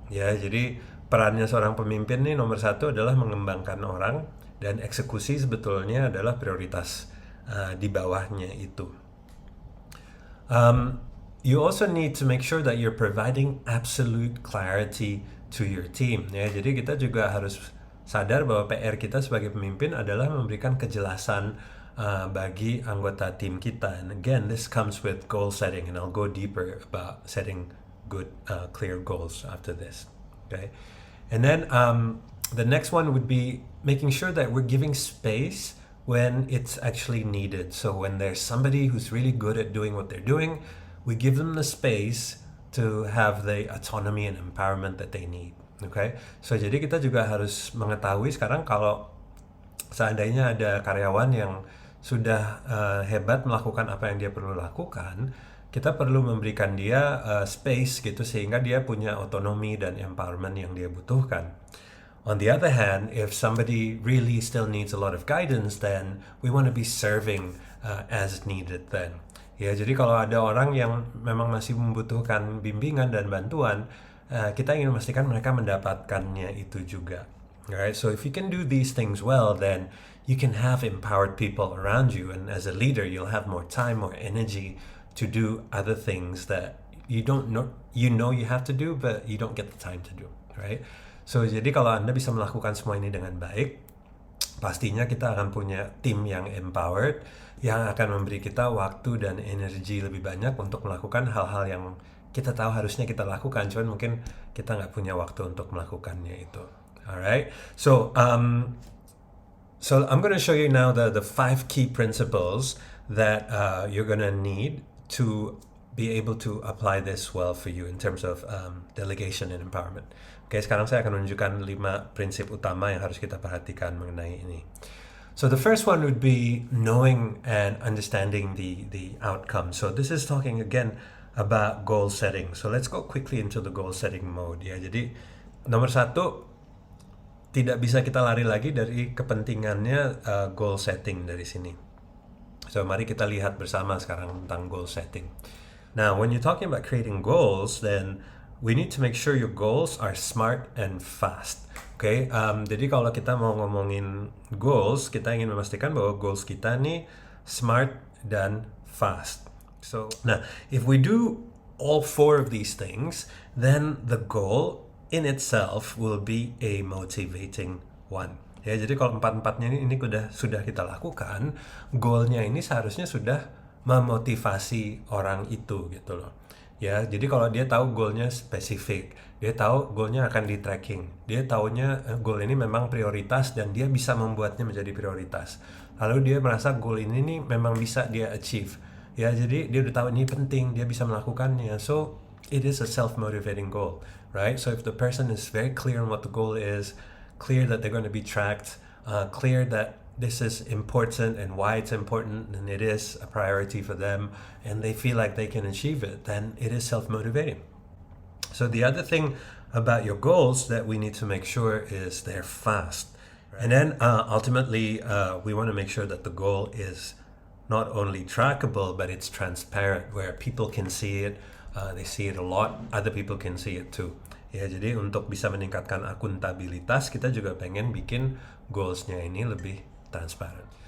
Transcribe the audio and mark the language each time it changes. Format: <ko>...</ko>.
<id>Ya, jadi perannya seorang pemimpin nih nomor 1 adalah mengembangkan orang, dan eksekusi sebetulnya adalah prioritas di bawahnya itu.</id> <en>You also need to make sure that you're providing absolute clarity to your team.</en> <id>Ya, jadi kita juga harus sadar bahwa PR kita sebagai pemimpin adalah memberikan kejelasan bagi anggota tim kita.</id> <en>And again, this comes with goal setting, and I'll go deeper about setting good, clear goals after this. Okay, and then the next one would be making sure that we're giving space when it's actually needed. So when there's somebody who's really good at doing what they're doing, we give them the space to have the autonomy and empowerment that they need.</en> <id>Okay, so jadi kita juga harus mengetahui sekarang kalau seandainya ada karyawan yang sudah hebat melakukan apa yang dia perlu lakukan, kita perlu memberikan dia space gitu sehingga dia punya otonomi dan empowerment yang dia butuhkan.</id> <en>On the other hand, if somebody really still needs a lot of guidance, then we want to be serving as needed then.</en> <id>Ya, jadi kalau ada orang yang memang masih membutuhkan bimbingan dan bantuan, kita ingin memastikan mereka mendapatkannya itu juga.</id> <en>Alright, so if you can do these things well, then you can have empowered people around you, and as a leader, you'll have more time, more energy to do other things that you you have to do, but you don't get the time to do, right?</en> <id>So, jadi kalau Anda bisa melakukan semua ini dengan baik, pastinya kita akan punya tim yang empowered, yang akan memberi kita waktu dan energi lebih banyak untuk melakukan hal-hal yang kita tahu harusnya kita lakukan, cuman mungkin kita nggak punya waktu untuk melakukannya itu.</id> <en>Alright, so I'm going to show you now the 5 key principles that you're going to need to be able to apply this well for you in terms of delegation and empowerment.</en> <id>Oke, sekarang saya akan menunjukkan 5 prinsip utama yang harus kita perhatikan mengenai ini.</id> <en>So the first one would be knowing and understanding the outcome. So this is talking again about goal setting. So let's go quickly into the goal setting mode ya.</en> <id>Jadi nomor 1, tidak bisa kita lari lagi dari kepentingannya goal setting dari sini. So mari kita lihat bersama sekarang tentang goal setting.</id> <en>Now, when you're talking about creating goals, then we need to make sure your goals are smart and fast.</en> <id>Okay, jadi kalau kita mau ngomongin goals, kita ingin memastikan bahwa goals kita nih smart dan fast.</id> <en>So, nah, if we do all 4 of these things, then the goal in itself will be a motivating one.</en> <id>Ya, jadi kalau 4-4-nya ini sudah kita lakukan, goalnya ini seharusnya sudah memotivasi orang itu gitu loh. Ya, jadi kalau dia tahu goalnya spesifik, dia tahu goalnya akan di tracking, dia taunya goal ini memang prioritas dan dia bisa membuatnya menjadi prioritas. Lalu dia merasa goal ini nih memang bisa dia achieve. Ya, jadi dia udah tahu ini penting, dia bisa melakukannya.</id> <en>So, it is a self-motivating goal, right? So if the person is very clear on what the goal is, clear that they're going to be tracked, clear that this is important and why it's important, and it is a priority for them, and they feel like they can achieve it, then it is self-motivating. So the other thing about your goals that we need to make sure is they're fast. And then ultimately, we want to make sure that the goal is not only trackable, but it's transparent, where people can see it, they see it a lot, other people can see it too.</en> <id>Ya, jadi untuk bisa meningkatkan akuntabilitas, kita juga pengen bikin goalsnya ini lebih transparent.</id>